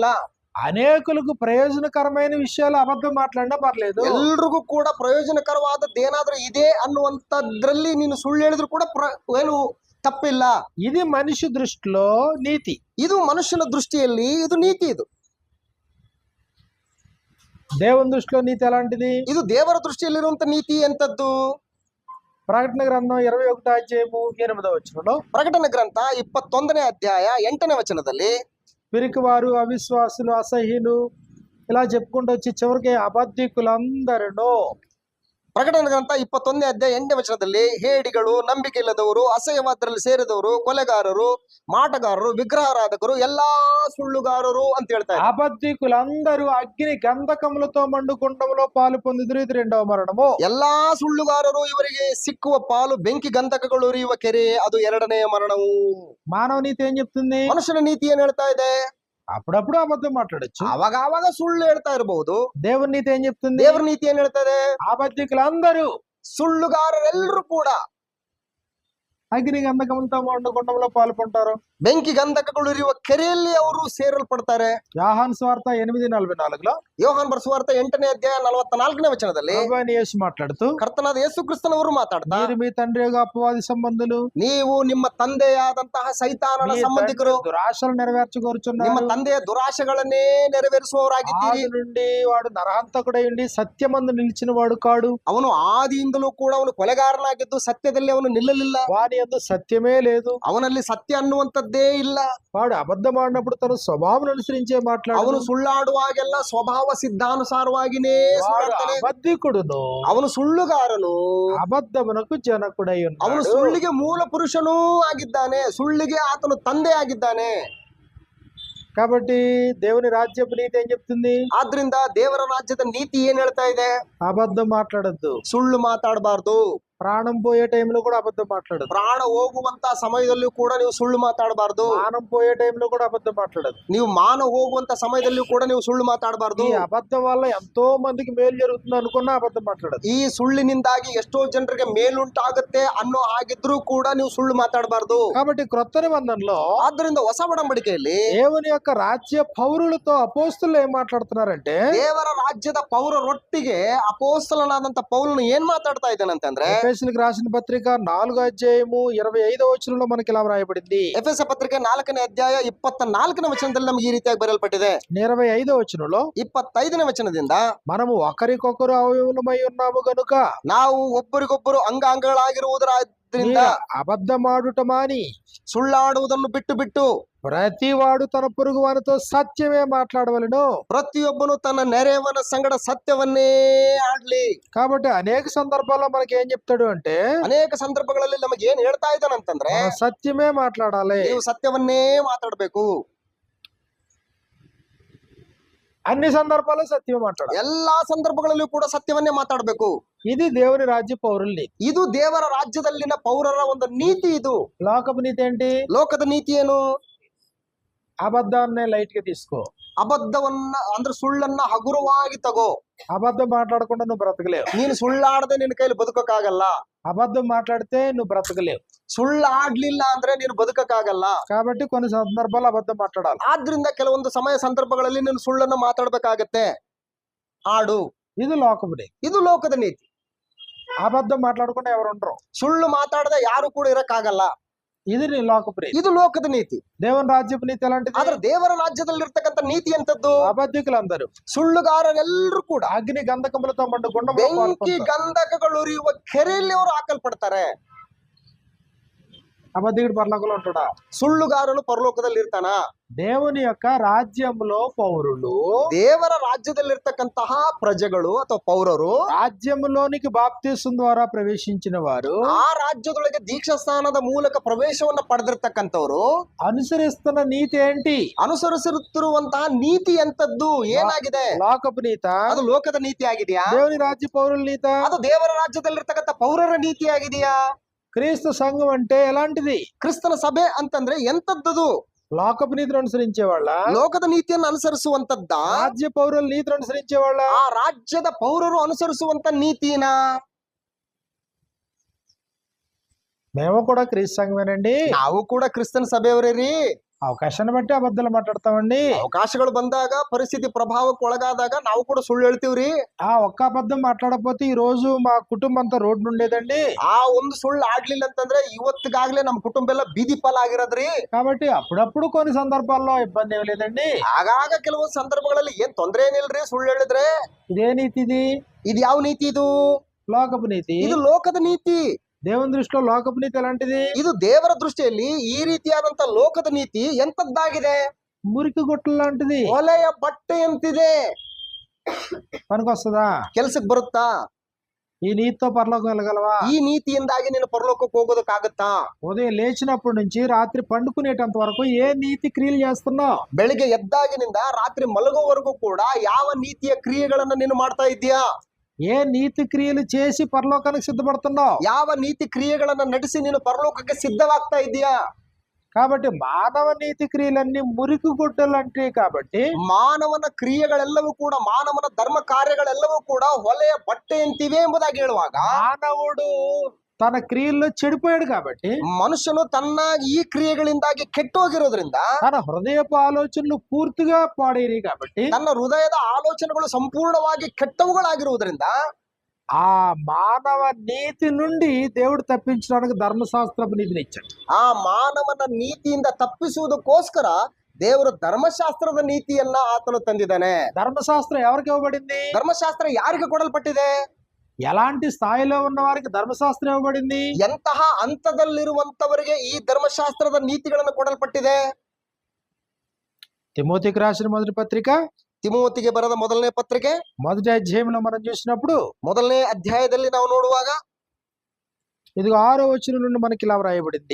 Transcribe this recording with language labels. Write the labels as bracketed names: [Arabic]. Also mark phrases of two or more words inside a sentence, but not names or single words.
[Telugu] అనేకులకు ప్రయోజనకరమైన విషయాలు అబద్ధం మాట్లాడినా పర్లేదు. [Kannada] ಎಲ್ರಿಗೂ ಕೂಡ ಪ್ರಯೋಜನಕರವಾದದ್ದು ಏನಾದ್ರೂ ಇದೆ ಅನ್ನುವಂಥದ್ರಲ್ಲಿ ನೀನು ಸುಳ್ಳು ಹೇಳಿದ್ರು ಕೂಡ ಏನು ತಪ್ಪಿಲ್ಲ. [Telugu] ఇది మనిషి దృష్టిలో నీతి. [Kannada] ಇದು ಮನುಷ್ಯನ ದೃಷ್ಟಿಯಲ್ಲಿ ಇದು ನೀತಿ. ಇದು [Telugu] దేవుని దృష్టిలో నీతి ఎలాంటిది? [Kannada] ಇದು ದೇವರ ದೃಷ್ಟಿಯಲ್ಲಿರುವಂತ ನೀತಿ ಎಂತದ್ದು? [Telugu] ప్రకటన గ్రంథం 21వ అధ్యాయము 8వ వచనంలో, [Kannada] ಪ್ರಕಟಣೆ ಗ್ರಂಥ 21ನೇ ಅಧ್ಯಾಯ 8ನೇ ವಚನದಲ್ಲಿ, [Telugu] పిరికివారు, అవిశ్వాసులు, అసహ్యులు ఇలా చెప్పుకుంటూ వచ్చి చివరికి అబద్ధికులందరూ. [Kannada] ಪ್ರಕಟಣೆ ಗ್ರಂಥ 21ನೇ ಅಧ್ಯಾಯ 8ನೇ ವಚನದಲ್ಲಿ ಹೇಡಿಗಳು, ನಂಬಿಕೆ ಇಲ್ಲದವರು, ಅಸಹ್ಯವಾದರಲ್ಲಿ ಸೇರಿದವರು, ಕೊಲೆಗಾರರು, ಮಾಟಗಾರರು, ವಿಗ್ರಹಾರಾಧಕರು, ಎಲ್ಲಾ ಸುಳ್ಳುಗಾರರು ಅಂತ ಹೇಳ್ತಾರೆ. [Telugu] అబద్ధికులందరూ అగ్ని గంధకములతో మండుకుండంలో పాలు పొందుదురు. ఇది రెండవ మరణము. [Kannada] ಎಲ್ಲಾ ಸುಳ್ಳುಗಾರರು ಇವರಿಗೆ ಸಿಕ್ಕುವ ಪಾಲು ಬೆಂಕಿ ಗಂಧಕಗಳು ಉರಿಯುವ ಕೆರೆ, ಅದು ಎರಡನೆಯ ಮರಣವು. [Telugu] మానవ నీతి ఏం చెప్తుంది? [Kannada] ಮನುಷ್ಯನ ನೀತಿ ಏನ್ ಹೇಳ್ತಾ ಇದೆ? [Telugu] అప్పుడప్పుడు అబద్ధం మాట్లాడొచ్చు. [Kannada] ಅವಾಗ ಸುಳ್ಳು ಹೇಳ್ತಾ ಇರಬಹುದು. [Telugu] దేవుని నీతి ఏం చెప్తుంది? [Kannada] ದೇವರ ನೀತಿ ಏನ್ ಹೇಳ್ತದೆ? [Telugu] అబద్ధికులందరూ, [Kannada] ಸುಳ್ಳುಗಾರರೆಲ್ಲರೂ ಕೂಡ [Telugu] అగ్ని గంధకములతో మండుకుండంలో పాల్పొంటారు. [Kannada] ಬೆಂಕಿ ಗಂಧಕಗಳು ಇರುವ ಕೆರೆಯಲ್ಲಿ ಅವರು ಸೇರಲ್ಪಡ್ತಾರೆ. [Telugu] యోహాను సువార్త 8:44లో [Kannada] ಯೋಹಾನ್ ಬರೆಸುವಾರ್ತೆ 8ನೇ ಅಧ್ಯಾಯ 44ನೇ ವಚನದಲ್ಲಿ [Telugu] ప్రభువైన యేసు మాట్లాడుతూ, [Kannada] ಕರ್ತನಾದ ಯೇಸು ಕ್ರಿಸ್ತನವರು ಮಾತಾಡ್ತಾ, [Telugu] మీరు మీ తండ్రి యొక్క అపవాది సంబంధులు, [Kannada] ನೀವು ನಿಮ್ಮ ತಂದೆಯಾದಂತಹ ಸೈತಾನನ [Telugu] మీ [Kannada] ಸಂಬಂಧಿಕರು, [Telugu] తండ్రి దురాశలు నెరవేర్చుకోరుచున్నారు. [Kannada] ನಿಮ್ಮ ತಂದೆಯ ದುರಾಶೆಗಳನ್ನೇ ನೆರವೇರಿಸುವವರಾಗಿದ್ದೀರಿ. [Telugu] ఆది నుండి వాడు నరహంతకుడై ఉండి సత్యమందు నిలిచిన వాడు కాడు. [Kannada] ಅವನು ಆದಿಯಿಂದಲೂ ಕೂಡ ಅವನು ಕೊಲೆಗಾರನಾಗಿದ್ದು ಸತ್ಯದಲ್ಲಿ ಅವನು ನಿಲ್ಲಲಿಲ್ಲ. [Telugu] వాని యందు సత్యమే లేదు. [Kannada] ಅವನಲ್ಲಿ ಸತ್ಯ ಅನ್ನುವಂಥದ್ದೇ ಇಲ್ಲ. [Telugu] వాడు అబద్ధం ఆడినప్పుడు తన స్వభావం అనుసరించే మాట్లాడు. [Kannada] ಅವನು ಸುಳ್ಳಾಡುವಾಗೆಲ್ಲ ಸ್ವಭಾವ ಸಿದ್ಧಾನುಸಾರವಾಗಿನೇ [Telugu] వాడు [Kannada] ಸುಳ್ಳಾಡ್ತಾನೆ. [Telugu] అబద్ధికుడును, [Kannada] ಅವನು ಸುಳ್ಳುಗಾರನು, [Telugu] అబద్ధమునకు జనకుడై [Kannada] ಅವನು [Telugu] ఉన్నాడు. [Kannada] ಸುಳ್ಳಿಗೆ ಮೂಲ ಪುರುಷನೂ ಆಗಿದ್ದಾನೆ, ಸುಳ್ಳಿಗೆ ಆತನು ತಂದೆ ಆಗಿದ್ದಾನೆ. [Telugu] కాబట్టి దేవుని రాజ్యపు నీతి ఏం చెప్తుంది? [Kannada] ಆದ್ರಿಂದ ದೇವರ ರಾಜ್ಯದ ನೀತಿ ಏನ್ ಹೇಳ್ತಾ ಇದೆ? [Telugu] అబద్ధం మాట్లాడద్దు. [Kannada] ಸುಳ್ಳು ಮಾತಾಡಬಾರ್ದು. [Telugu] ప్రాణం పోయే టైంలో కూడా అబద్ధం మాట్లాడదు. [Kannada] ಪ್ರಾಣ ಹೋಗುವಂತ ಸಮಯದಲ್ಲೂ ಕೂಡ ನೀವು ಸುಳ್ಳು ಮಾತಾಡಬಾರ್ದು. [Telugu] మానం పోయే టైంలో కూడా అబద్ధం మాట్లాడదు. [Kannada] ನೀವು ಮಾನ ಹೋಗುವಂತ ಸಮಯದಲ್ಲೂ ಕೂಡ ನೀವು ಸುಳ್ಳು ಮಾತಾಡಬಾರ್ದು. [Telugu] ఈ అబద్ధం వల్ల ఎంతో మందికి మేలు జరుగుతుంది అనుకున్నా అబద్ధం మాట్లాడదు. [Kannada] ಈ ಸುಳ್ಳಿನಿಂದಾಗಿ ಎಷ್ಟೋ ಜನರಿಗೆ ಮೇಲುಂಟಾಗುತ್ತೆ ಅನ್ನೋ ಹಾಗಿದ್ರೂ ಕೂಡ ನೀವು ಸುಳ್ಳು ಮಾತಾಡಬಾರ್ದು. [Telugu] కాబట్టి క్రొత్త నిబంధనలో [Kannada] ಆದ್ದರಿಂದ ಹೊಸ ಒಡಂಬಡಿಕೆಯಲ್ಲಿ [Telugu] దేవుని యొక్క రాజ్య పౌరులతో అపోస్తులు ఏం మాట్లాడుతున్నారంటే, [Kannada] ದೇವರ ರಾಜ್ಯದ ಪೌರರೊಟ್ಟಿಗೆ ಅಪೋಸ್ತಲನಾದಂತ ಪೌಲನು ಏನ್ ಮಾತಾಡ್ತಾ ಇದ್ದಾನಂತಂದ್ರೆ, [Telugu] ఎఫెసీయులకు రాసిన పత్రిక 4వ అధ్యాయము 25వ వచనంలో మనకి ఇలా వ్రాయబడింది. [Kannada] ಎಫೆಸ ಪತ್ರಿಕೆ 4ನೇ ಅಧ್ಯಾಯ 24ನೇ ವಚನದಲ್ಲಿ ನಮಗೆ ಈ ರೀತಿಯಾಗಿ ಬರೆಯಲ್ಪಟ್ಟಿದೆ. [Telugu] 25వ వచనంలో, [Kannada] 25ನೇ ವಚನದಿಂದ, [Telugu] మనము ఒకరికొకరు అవయవములమై ఉన్నాము గనుక [Kannada] ನಾವು ಒಬ್ಬರಿಗೊಬ್ಬರು ಅಂಗಾಂಗಗಳಾಗಿರುವುದರಿಂದ [Telugu] అబద్ధమాడుట మాని [Kannada] ಸುಳ್ಳಾಡುವುದನ್ನು ಬಿಟ್ಟು ಬಿಟ್ಟು [Telugu] ప్రతివాడు తన పొరుగు వానితో సత్యమే మాట్లాడవలెను. [Kannada] ಪ್ರತಿಯೊಬ್ಬನು ತನ್ನ ನೆರೆಯವನ ಸಂಗಡ ಸತ್ಯವನ್ನೇ ಆಡ್ಲಿ. [Telugu] కాబట్టి అనేక సందర్భాల్లో మనకి ఏం చెప్తాడు అంటే, [Kannada] ಅನೇಕ ಸಂದರ್ಭಗಳಲ್ಲಿ ನಮಗೆ ಏನ್ ಹೇಳ್ತಾ ಇದ್ದಾನಂತಂದ್ರೆ, [Telugu] మనం సత్యమే మాట్లాడాలి. [Kannada] ನೀವು సత్ಯವನ್ನೇ ಮಾತಾಡ್ಬೇಕು. [Telugu] అన్ని సందర్భాల్లో సత్యమే మాట్లాడాలి. [Kannada] ಎಲ್ಲಾ ಸಂದರ್ಭಗಳಲ್ಲೂ ಕೂಡ ಸತ್ಯವನ್ನೇ ಮಾತಾಡ್ಬೇಕು. [Telugu] ఇది దేవుని రాజ్య పౌరుల నీతి. [Kannada] ಇದು ದೇವರ ರಾಜ್ಯದಲ್ಲಿನ ಪೌರರ ಒಂದು ನೀತಿ. ಇದು [Telugu] లోకపు నీతి ఏంటి? [Kannada] ಲೋಕದ ನೀತಿ ಏನು? [Telugu] అబద్ధాన్నే లైట్ గా తీసుకో. [Kannada] ಅಬದ್ಧವನ್ನ ಅಂದ್ರೆ ಸುಳ್ಳನ್ನ ಹಗುರವಾಗಿ ತಗೋ. [Telugu] అబద్ధం మాట్లాడకుండా నువ్వు బ్రతకలేవు. [Kannada] ನೀನು ಸುಳ್ಳಾಡದೆ ನಿನ್ನ ಕೈಲಿ ಬದುಕಕ್ಕಾಗಲ್ಲ. [Telugu] అబద్ధం మాట్లాడితే నువ్వు బ్రతకలేవు. [Kannada] ಸುಳ್ಳಾಡ್ಲಿಲ್ಲ ಅಂದ್ರೆ ನೀನು ಬದುಕಕ್ಕಾಗಲ್ಲ. [Telugu] కాబట్టి కొన్ని సందర్భాలు అబద్ధం మాట్లాడాలి. [Kannada] ಆದ್ರಿಂದ ಕೆಲವೊಂದು ಸಮಯ ಸಂದರ್ಭಗಳಲ್ಲಿ ನೀನು ಸುಳ್ಳನ್ನ ಮಾತಾಡ್ಬೇಕಾಗತ್ತೆ. ಆಡು. [Telugu] ఇది లోకపు నీతి. [Kannada] ಇದು ಲೋಕದ ನೀತಿ. [Telugu] అబద్ధం మాట్లాడకుండా ఎవరు ఉండరు. [Kannada] ಸುಳ್ಳು ಮಾತಾಡದೆ ಯಾರು ಕೂಡ ಇರಕ್ಕಾಗಲ್ಲ. [Telugu] ఇది నీ లోకపు నీతి. [Kannada] ಇದು ಲೋಕದ ನೀತಿ. [Telugu] దేవుని రాజ్యపు నీతి ఎలాంటిది? [Kannada] ಆದ್ರೆ ದೇವರ ರಾಜ್ಯದಲ್ಲಿರ್ತಕ್ಕಂಥ ನೀತಿ ಎಂತದ್ದು? [Telugu] అబద్ధికులందరూ, [Kannada] ಸುಳ್ಳುಗಾರರೆಲ್ಲರೂ ಕೂಡ [Telugu] అగ్ని గంధకములతో మండుకొండ [Kannada] ಬೆಂಕಿ ಗಂಧಕಗಳು ಉರಿಯುವ ಕೆರೆಯಲ್ಲಿ ಅವರು ಹಾಕಲ್ಪಡ್ತಾರೆ. [Telugu] అబద్ధికుడు పరలోకంలో ఉంటాడా? [Kannada] ಸುಳ್ಳುಗಾರನು ಪರಲೋಕದಲ್ಲಿ ಇರ್ತಾನ? [Telugu] దేవుని యొక్క రాజ్యంలో పౌరులు, [Kannada] ದೇವರ ರಾಜ್ಯದಲ್ಲಿರ್ತಕ್ಕಂತಹ ಪ್ರಜೆಗಳು ಅಥವಾ ಪೌರರು, [Telugu] రాజ్యంలోనికి బాప్తిసం ద్వారా ప్రవేశించిన వారు, [Kannada] ಆ ರಾಜ್ಯದೊಳಗೆ ದೀಕ್ಷಾ ಸ್ನಾನದ ಮೂಲಕ ಪ್ರವೇಶವನ್ನ ಪಡೆದಿರ್ತಕ್ಕಂಥವ್ರು [Telugu] అనుసరిస్తున్న నీతి ఏంటి? [Kannada] ಅನುಸರಿಸುತ್ತಿರುವಂತಹ ನೀತಿ ಎಂತದ್ದು, ಏನಾಗಿದೆ? [Telugu] లోకపు నీత, [Kannada] ಅದು ಲೋಕದ ನೀತಿ ಆಗಿದೆಯಾ? [Telugu] దేవుని రాజ్య పౌరుల నీత, [Kannada] ಅದು ದೇವರ ರಾಜ್ಯದಲ್ಲಿರ್ತಕ್ಕಂಥ ಪೌರರ ನೀತಿ ಆಗಿದೆಯಾ? [Telugu] క్రీస్తు సంఘం అంటే ఎలాంటిది? [Kannada] ಕ್ರಿಸ್ತನ ಸಭೆ ಅಂತಂದ್ರೆ ಎಂತದ್ದದು? [Telugu] లోకపు నీతిని అనుసరించే వాళ్ళ, [Kannada] ಲೋಕದ ನೀತಿಯನ್ನು ಅನುಸರಿಸುವಂತದ್ದ, [Telugu] రాజ్య పౌరుల నీతిని అనుసరించే వాళ్ళ? [Kannada] ಆ ರಾಜ್ಯದ ಪೌರರು ಅನುಸರಿಸುವಂತ ನೀತಿನ? [Telugu] మేము కూడా క్రీస్తు సంఘమేనండి. [Kannada] ನಾವು ಕೂಡ ಕ್ರಿಸ್ತನ ಸಭೆಯವರೇ ರೀ. [Telugu] అవకాశాన్ని బట్టి అబద్ధాలు మాట్లాడతామండి. [Kannada] ಅವಕಾಶಗಳು ಬಂದಾಗ, ಪರಿಸ್ಥಿತಿ ಪ್ರಭಾವಕ್ಕೆ ಒಳಗಾದಾಗ ನಾವು ಕೂಡ ಸುಳ್ಳು ಹೇಳ್ತೀವ್ರಿ. [Telugu] ఆ ఒక్క అబద్ధం మాట్లాడకపోతే ఈ రోజు మా కుటుంబం అంతా రోడ్డు ఉండేదండి. [Kannada] ಆ ಒಂದು ಸುಳ್ಳು ಆಡ್ಲಿಲ್ಲ ಅಂತಂದ್ರೆ ಇವತ್ತಿಗಾಗ್ಲೇ ನಮ್ಮ ಕುಟುಂಬ ಎಲ್ಲ ಬೀದಿ ಪಾಲಾಗಿರೋದ್ರಿ. [Telugu] కాబట్టి అప్పుడప్పుడు కొన్ని సందర్భాల్లో ఇబ్బంది ఏమి లేదండి. [Kannada] ಆಗಾಗ ಕೆಲವೊಂದು ಸಂದರ್ಭಗಳಲ್ಲಿ ಏನ್ ತೊಂದ್ರೆ ಏನಿಲ್ರಿ ಸುಳ್ಳು ಹೇಳಿದ್ರೆ. [Telugu] ఇదే నీతి ఇది? [Kannada] ಇದು ಯಾವ ನೀತಿ? ಇದು [Telugu] లోకపు నీతి. [Kannada] ಇದು ಲೋಕದ ನೀತಿ. [Telugu] దేవుని దృష్టిలో లోకపు నీతి ఎలాంటిది? [Kannada] ಇದು ದೇವರ ದೃಷ್ಟಿಯಲ್ಲಿ ಈ ರೀತಿಯಾದಂತ ಲೋಕದ ನೀತಿ ಎಂತದ್ದಾಗಿದೆ? [Telugu] మురికి గుట్టలు లాంటిది. [Kannada] ಒಲೆಯ ಬಟ್ಟೆ ಎಂತಿದೆ. [Telugu] పనికొస్తుందా? [Kannada] ಕೆಲ್ಸಕ್ಕೆ ಬರುತ್ತಾ? [Telugu] ఈ నీతితో పరలోకం వెళ్ళగలవా? [Kannada] ಈ ನೀತಿಯಿಂದಾಗಿ ನೀನು ಪರಲೋಕಕ್ಕೆ ಹೋಗೋದಕ್ಕಾಗತ್ತಾ? [Telugu] ఉదయం లేచినప్పటి నుంచి రాత్రి పండుకునేటంత వరకు ఏ నీతి క్రియలు చేస్తున్నావు? [Kannada] ಬೆಳಿಗ್ಗೆ ಎದ್ದಾಗಿನಿಂದ ರಾತ್ರಿ ಮಲಗೋವರೆಗೂ ಕೂಡ ಯಾವ ನೀತಿಯ ಕ್ರಿಯೆಗಳನ್ನ ನೀನು ಮಾಡ್ತಾ ಇದ್ದೀಯಾ? [Telugu] ఏ నీతి క్రియలు చేసి పరలోకానికి సిద్ధపడుతున్నావు? [Kannada] ಯಾವ ನೀತಿ ಕ್ರಿಯೆಗಳನ್ನ ನಡೆಸಿ ನೀನು ಪರಲೋಕಕ್ಕೆ ಸಿದ್ಧವಾಗ್ತಾ ಇದೀಯಾ? [Telugu] కాబట్టి మానవ నీతి క్రియలన్నీ మురికి గుడ్డలు అంటే, కాబట్టి [Kannada] ಮಾನವನ ಕ್ರಿಯೆಗಳೆಲ್ಲವೂ ಕೂಡ, ಮಾನವನ ಧರ್ಮ ಕಾರ್ಯಗಳೆಲ್ಲವೂ ಕೂಡ ಹೊಲೆಯ ಬಟ್ಟೆ ಎಂತಿವೆ ಎಂಬುದಾಗಿ ಹೇಳುವಾಗ, [Telugu] మానవుడు తన క్రియల్లో చెడిపోయాడు కాబట్టి, [Kannada] ಮನುಷ್ಯನು ತನ್ನ ಈ ಕ್ರಿಯೆಗಳಿಂದಾಗಿ ಕೆಟ್ಟೋಗಿರೋದ್ರಿಂದ, [Telugu] తన హృదయపు ఆలోచనలు పూర్తిగా పాడేరి కాబట్టి, [Kannada] ತನ್ನ ಹೃದಯದ ಆಲೋಚನೆಗಳು ಸಂಪೂರ್ಣವಾಗಿ ಕೆಟ್ಟವುಗಳಾಗಿರುವುದರಿಂದ, [Telugu] ఆ మానవ నీతి నుండి దేవుడు తప్పించడానికి ధర్మశాస్త్రపు నీతిని ఇచ్చాడు. [Kannada] ಆ ಮಾನವನ ನೀತಿಯಿಂದ ತಪ್ಪಿಸುವುದಕ್ಕೋಸ್ಕರ ದೇವರು ಧರ್ಮಶಾಸ್ತ್ರದ ನೀತಿಯನ್ನ ಆತನು ತಂದಿದ್ದಾನೆ. [Telugu] ధర్మశాస్త్రం ఎవరికి ఇవ్వబడింది? [Kannada] ಧರ್ಮಶಾಸ್ತ್ರ ಯಾರಿಗೆ ಕೊಡಲ್ಪಟ್ಟಿದೆ? [Telugu] ఎలాంటి స్థాయిలో ఉన్న వారికి ధర్మశాస్త్రం ఇవ్వబడింది? [Kannada] ಎಂತಹ ಹಂತದಲ್ಲಿರುವಂತವರಿಗೆ ಈ ಧರ್ಮಶಾಸ್ತ್ರದ ನೀತಿಗಳನ್ನು ಕೊಡಲ್ಪಟ್ಟಿದೆ? [Telugu] తిమోతికి రాసిన మొదటి పత్రిక [Kannada] ತಿಮೋತಿಗೆ ಬರೆದ ಮೊದಲನೇ ಪತ್ರಿಕೆ [Telugu] మొదటి అధ్యాయంలో మనం చూసినప్పుడు, [Kannada] ಮೊದಲನೇ ಅಧ್ಯಾಯದಲ್ಲಿ ನಾವು ನೋಡುವಾಗ [Telugu] ఇది 6వ వచనం నుండి మనకి ఇలా వ్రాయబడింది.